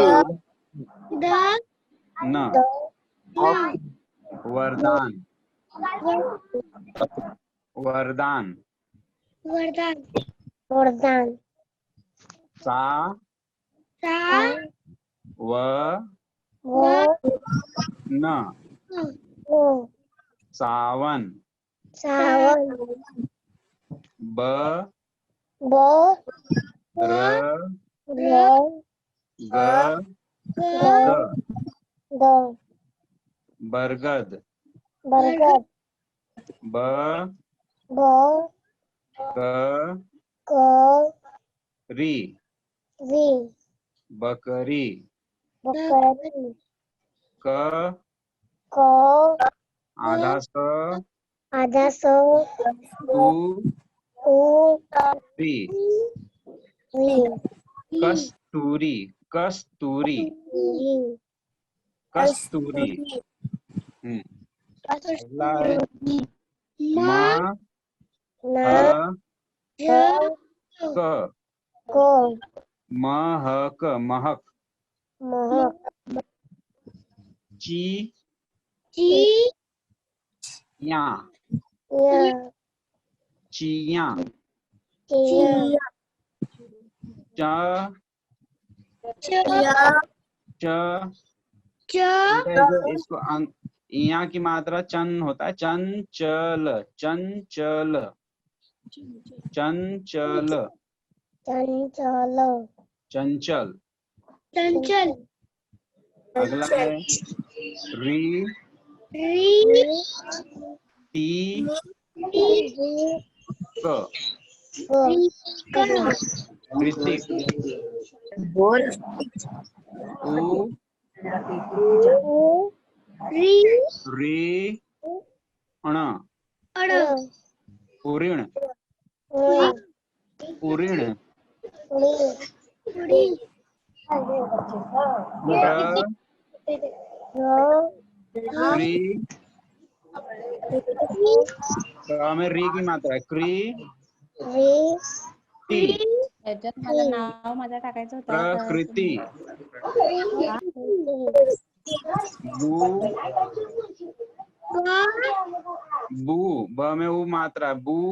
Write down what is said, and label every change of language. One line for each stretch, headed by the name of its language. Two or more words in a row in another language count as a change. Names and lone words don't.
Hindi: द, न। न, वरदान। वरदान। वरदान। वरदान। सा, सा, व, व, न। ओ, सावन। सावन। ब, ब, र, र, ग, द। ग, द, बरगद। बरगद। ब, ब, क, क, री। री। बकरी। बकरी। क, क, आधा स, आधा सौ, तू, उ, री। री। कस्तूरी। कस्तूरी। री। कस्तूरी। अगला है म, म, न, ह, ज, क। को, महक। महक। महक। ची, ची, या। या, चिया। चिया, च, च, च। च, बेटा ये जो इसको यहाँ की मात्रा चन होता है। चंचल। चंचल। चंचल। चंचल। चंचल। चंचल। अगला है री, री टी क ऋतिक बोल उ री री अण अड़ उऋण उऋण री क्री क में री की मात्रा है क्री टी
Marathi: याच्यात मला नाव माझं टाकायचं होतं तर
Hindi: प्रकृति बू बू ब में उ मात्रा बू